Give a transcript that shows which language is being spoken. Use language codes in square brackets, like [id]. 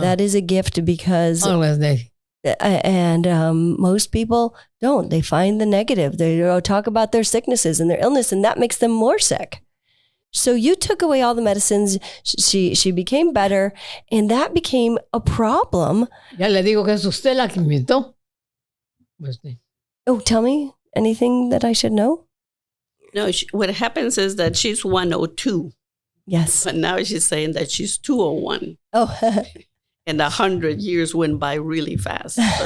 [en] That is a gift because... Always there. And most people don't. They find the negative. They talk about their sicknesses and their illness, and that makes them more sick. So you took away all the medicines. She became better, and that became a problem. [es] Ya le digo que es usted la que inventó. [en] Oh, tell me anything that I should know. No, what happens is that she's 102. Yes. But now she's saying that she's 201. Oh. And 100 years went by really fast.